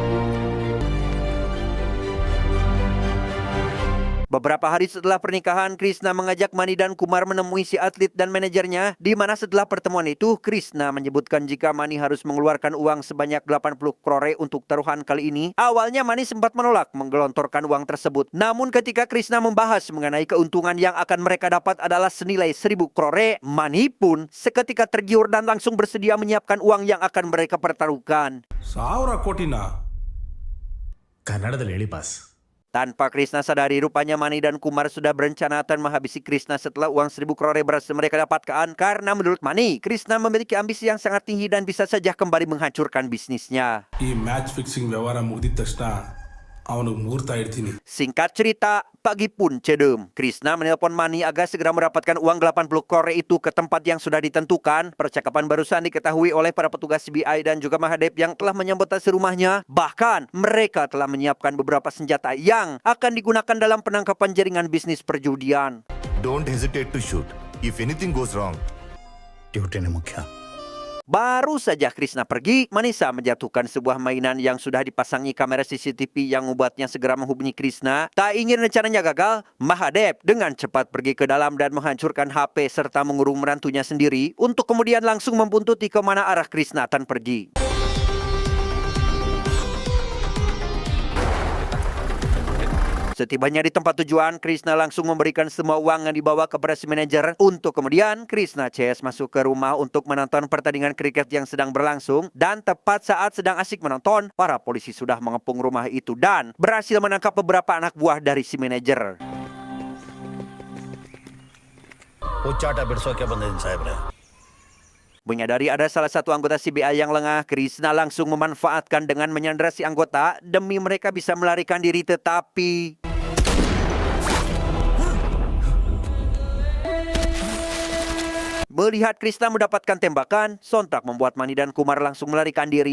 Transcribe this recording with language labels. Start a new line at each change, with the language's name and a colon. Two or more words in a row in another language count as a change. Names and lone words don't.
Indonesian: Beberapa hari setelah pernikahan, Krishna mengajak Mani dan Kumar menemui si atlet dan manajernya, di mana setelah pertemuan itu, Krishna menyebutkan jika Mani harus mengeluarkan uang sebanyak 80 crore untuk taruhan kali ini. Awalnya Mani sempat menolak menggelontorkan uang tersebut. Namun ketika Krishna membahas mengenai keuntungan yang akan mereka dapat adalah senilai 1000 crore, Mani pun seketika tergiur dan langsung bersedia menyiapkan uang yang akan mereka pertaruhkan.
Kannada: 1,000 ಕೋಟಿನಾ? ಕನ್ನಡದಲ್ಲಿ ಹೇಳಿ ಬಾಸ್.
Indonesian: Tanpa Krishna sadari, rupanya Mani dan Kumar sudah berencana akan menghabisi Krishna setelah uang 1000 crore berhasil mereka dapatkan. Karena menurut Mani, Krishna memiliki ambisi yang sangat tinggi dan bisa saja kembali menghancurkan bisnisnya.
Kannada: ಈ
English: match fixing
Kannada: ವ್ಯವಹಾರ ಮುಗಿದ ತಕ್ಷಣ ಅವನಿಗೆ ಮುಹೂರ್ತ ಇಡ್ತೀನಿ.
Indonesian: Singkat cerita, pagi pun cedem. Krishna menelpon Mani agar segera mendapatkan uang 80 crore itu ke tempat yang sudah ditentukan. Percakapan barusan diketahui oleh para petugas CBI dan juga Mahadev yang telah menyambutasi rumahnya. Bahkan, mereka telah menyiapkan beberapa senjata yang akan digunakan dalam penangkapan jaringan bisnis perjudian.
English: Don't hesitate to shoot. If anything goes wrong,
Kannada: ಡ್ಯೂಟಿನೇ ಮುಖ್ಯ.
Indonesian: Baru saja Krishna pergi, Manisa menjatuhkan sebuah mainan yang sudah dipasangi kamera CCTV yang membuatnya segera menghubungi Krishna. Tak ingin rencananya gagal, Mahadev dengan cepat pergi ke dalam dan menghancurkan HP serta mengurung menantunya sendiri untuk kemudian langsung membuntuti ke mana arah Krishna akan pergi. Setibanya di tempat tujuan, Krishna langsung memberikan semua uang yang dibawa kepada si manajer untuk kemudian Krishna CS masuk ke rumah untuk menonton pertandingan kriket yang sedang berlangsung. Dan tepat saat sedang asik menonton, para polisi sudah mengepung rumah itu dan berhasil menangkap beberapa anak buah dari si manajer. ಹುಚ್ಚಾಟ ಬಿಡಿಸೋಕೆ ಬಂದಿದ್ದೀನಿ ಸಾಹೇಬ್ರೆ. Menyadari ada salah satu anggota CBI yang lengah, Krishna langsung memanfaatkan dengan menyandra si anggota demi mereka bisa melarikan diri, tetapi melihat Krishna mendapatkan tembakan, sontak membuat Mani dan Kumar langsung melarikan diri.